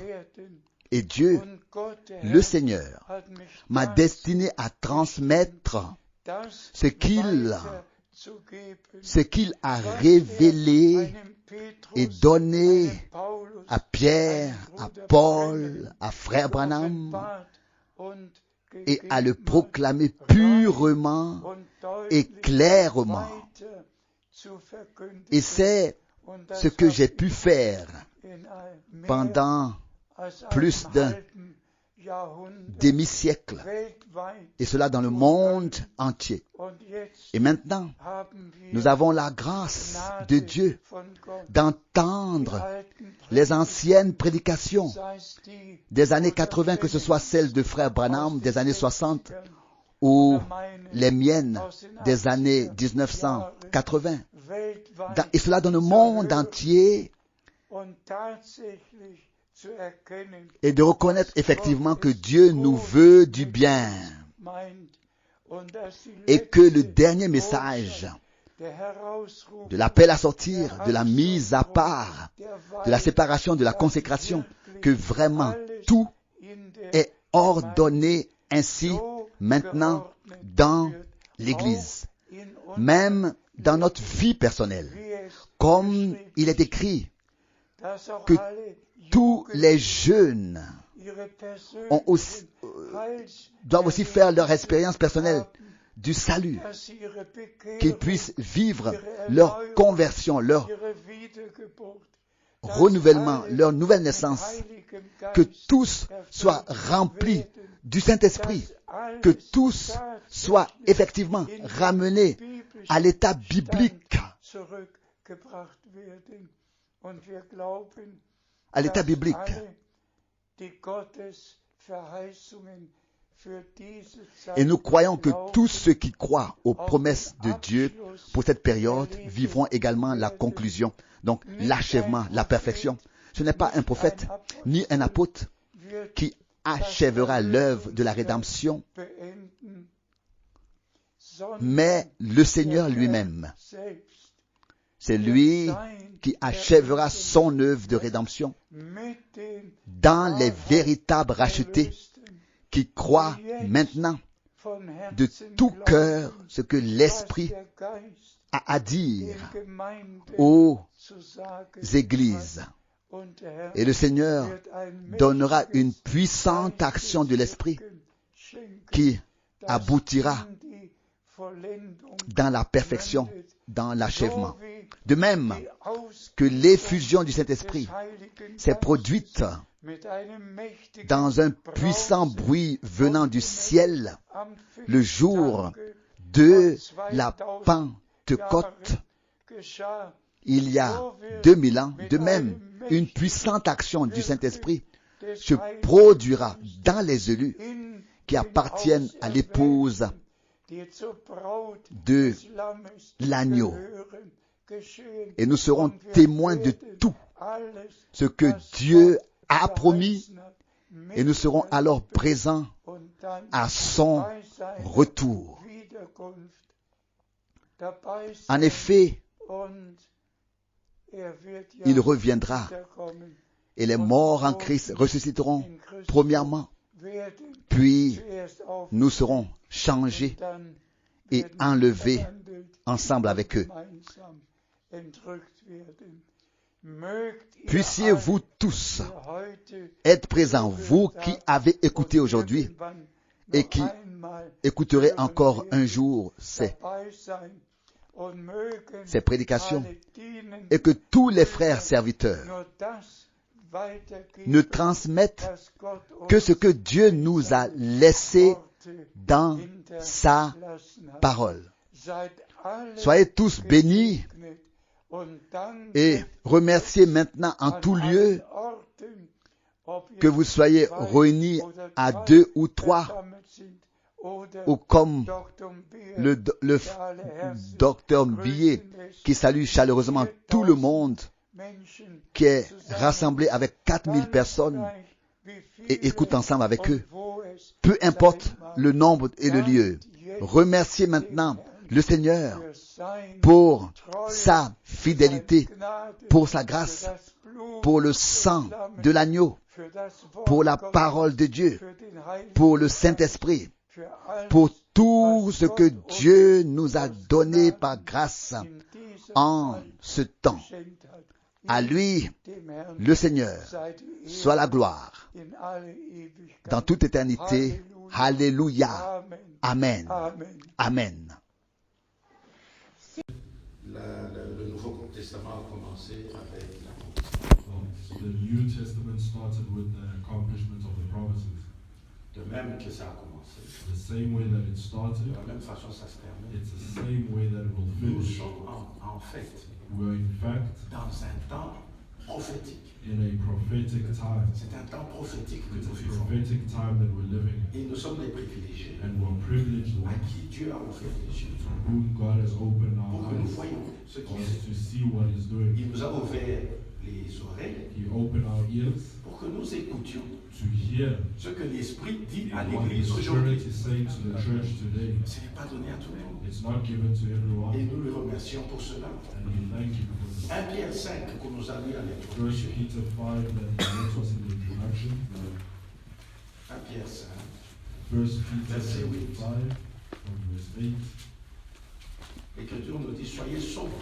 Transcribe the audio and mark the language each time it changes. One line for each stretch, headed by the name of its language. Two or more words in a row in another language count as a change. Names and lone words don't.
French: Et Dieu, le Seigneur, m'a destiné à transmettre ce qu'il a révélé et donné à Pierre, à Paul, à frère Branham, et à le proclamer purement et clairement. Et c'est ce que j'ai pu faire pendant plus
German: Jahrhundert
French: demi-siècle,
German: weltweit.
French: et cela dans le monde entier.
German: Und jetzt
French: Et maintenant,
German: haben wir
French: nous avons la grâce de
German: Gnade
French: Dieu
German: von Gott.
French: d'entendre
German: Alten
French: les anciennes prédications
German: sei es die
French: des années 80, que ce soit celles de Frère Branham des années 60 ou les miennes des années 1980.
German: weltweit
French: Et cela dans le monde entier,
German: und tatsächlich zu erkennen,
French: et de reconnaître effectivement que Dieu nous veut du bien
German: meint und dass die
French: et que le
German: letzte
French: dernier message
German: der Herausruf
French: de l'appel à sortir, de la mise à part, de la séparation, de la consécration, que vraiment tout
German: in der
French: est ordonné ainsi maintenant dans l'Église,
German: in
French: même dans notre vie personnelle,
German: wie es
French: comme il est écrit
German: dass auch
French: que
German: alle
French: tous les jeunes
German: ihre
French: ont aussi, doivent aussi faire leur expérience personnelle du salut,
German: dass sie ihre
French: qu'ils
German: Bekehrung,
French: puissent vivre leur conversion, leur
German: ihre Wiedergeburt,
French: renouvellement, leur nouvelle naissance,
German: Heiligem
French: que
German: Geist
French: tous soient remplis du Saint-Esprit, que tous soient effectivement ramenés à l'état biblique,
German: zurückgebracht werden. Und wir glauben,
French: à l'état
German: dass
French: biblique.
German: alle die Gottes Verheißungen für diese Zeit
French: Et nous croyons que
German: glauben,
French: tous ceux qui croient aux promesses de Dieu pour cette période vivront également la conclusion, donc l'achèvement, la perfection. Ce n'est pas un prophète ni un apôtre
German: wird
French: qui achèvera l'œuvre de la rédemption,
German: beenden, sondern
French: mais le Seigneur lui-même.
German: selbst
French: C'est lui qui achèvera son œuvre de rédemption
German: mit den
French: dans les véritables rachetés qui croient maintenant
German: von
French: de
German: Herzen
French: tout
German: glauben,
French: cœur ce que
German: was
French: l'Esprit
German: der Geist
French: a à dire
German: den Gemeinden
French: aux
German: zu sagen
French: églises.
German: hat. Und der Herr
French: Et le Seigneur
German: wird ein
French: donnera une
German: mächtiges
French: puissante action de l'Esprit
German: Wirken schenken,
French: qui
German: das
French: aboutira
German: in die Vollendung
French: dans la perfection,
German: mündet,
French: dans l'achèvement.
German: so wie
French: De même
German: die Ausgießung
French: que l'effusion du
German: des
French: Saint-Esprit
German: Heiligen
French: s'est
German: Geistes
French: produite
German: mit einem mächtigen
French: dans un puissant
German: Brausen
French: bruit venant du ciel
German: am
French: le jour
German: Pfingsttage
French: de
German: vor
French: la
German: 2000
French: Pentecôte,
German: Jahren geschah.
French: il y a 2000 ans. De même, une puissante action du Saint-Esprit
German: Des
French: se
German: Heiligen
French: produira dans les élus
German: in
French: qui
German: den
French: appartiennent à l'épouse
German: die zur Braut
French: de
German: des Lammes
French: l'agneau.
German: gehören, geschehen.
French: Et nous serons
German: Und wir
French: témoins de
German: werden
French: tout
German: alles,
French: ce que
German: was
French: Dieu
German: Gott
French: a promis,
German: verheißen hat,
French: et nous serons alors
German: miterleben
French: présents
German: und dann
French: à son
German: bei seiner
French: retour.
German: Wiederkunft dabei
French: En
German: sein.
French: effet,
German: Und wird ja
French: il reviendra
German: wiederkommen.
French: et les morts en Christ ressusciteront
German: In Christus
French: premièrement,
German: werden
French: puis
German: zuerst auf
French: nous serons changés
German: dann
French: et
German: werden
French: enlevés
German: verwandelt
French: ensemble avec eux.
German: gemeinsam entrückt werden. Mögt ihr
French: Puissiez-vous tous
German: alle, die heute
French: être présents, vous qui avez écouté aujourd'hui
German: irgendwann
French: et
German: noch
French: qui
German: einmal
French: écouterez encore un jour
German: dabei sein und mögen
French: ces prédications,
German: alle dienen,
French: et que tous les frères serviteurs
German: nur das weitergeben,
French: ne transmettent
German: was Gott uns
French: que ce que Dieu nous a laissé
German: Worte
French: dans sa
German: hinterlassen hat.
French: parole.
German: Seid alle
French: Soyez tous bénis
German: gesegnet und danket
French: et remerciez maintenant en
German: an
French: tout
German: allen
French: lieu
German: Orten, ob ihr
French: que vous soyez
German: zwei
French: réunis
German: oder
French: à
German: drei
French: 2 ou 3,
German: versammelt sind, oder
French: ou comme
German: Dr. Beer,
French: le
German: der alle herzlich
French: docteur Billet
German: grüßen lässt,
French: qui salue chaleureusement tout le monde
German: Menschen
French: qui est
German: zusammen,
French: rassemblé avec 4000
German: ganz
French: personnes
German: gleich, wie viele
French: et écoute ensemble avec
German: und
French: eux.
German: wo es
French: Peu importe
German: sein mag.
French: le nombre et le lieu. Remerciez maintenant le Seigneur
German: Für sein
French: pour
German: Treue,
French: sa fidélité,
German: seine Gnade,
French: pour sa
German: für
French: grâce,
German: das Blut
French: pour le
German: des
French: sang
German: Lammes,
French: de l'agneau,
German: für das Wort
French: pour la
German: Gottes,
French: parole de Dieu,
German: für den Heiligen
French: pour le
German: Geist,
French: Saint-Esprit,
German: für alles,
French: pour tout
German: was
French: ce que
German: Gott uns
French: Dieu nous a
German: aus
French: donné
German: Gnaden
French: par grâce
German: in dieser
French: en
German: Zeit
French: ce temps.
German: geschenkt hat.
French: À lui,
German: Dem Herrn
French: le Seigneur,
German: sei die Ehre
French: soit la gloire
German: in alle Ewigkeit.
French: dans toute éternité. Alléluia. Amen. Amen. Amen. Amen. Le Nouveau Testament a commencé avec
English: So the New Testament started with the accomplishment of the prophecies.
French: même que ça a commencé,
English: the same way that it
French: de
English: started,
French: la même façon ça se termine.
English: it's the same way that it will
French: Nous
English: finish.
French: sommes en fait
English: We're in fact
French: dans un temps prophétique.
English: in a prophetic time.
French: C'est un temps prophétique que
English: It's
French: nous
English: a
French: vivons.
English: prophetic time that we're living in.
French: Et nous sommes des privilégiés
English: And we're privileged
French: à
English: ones
French: qui Dieu a ouvert les yeux
English: to whom God has opened
French: pour
English: our
French: que nous
English: eyes
French: voyions ce
English: for
French: qu'il
English: us
French: fait.
English: to see what He's doing.
French: Il nous a ouvert les oreilles
English: He opened our ears
French: pour que nous écoutions
English: to hear
French: ce que l'Esprit dit à
English: what the
French: l'Église
English: Spirit
French: aujourd'hui.
English: is saying to the church today.
French: Ce n'est pas donné à tout le monde.
English: It's not given to
French: Et
English: everyone,
French: nous le remercions pour cela.
English: and we thank you for this.
French: 1 Pierre 5 qu'on nous a lu à
English: 1
French: l'introduction.
English: Peter 5 that he wrote us in the introduction.
French: 1 Pierre 5.
English: 1 Peter
French: Verset 8.
English: 5 from verse 8.
French: L'Écriture nous dit soyez sobres,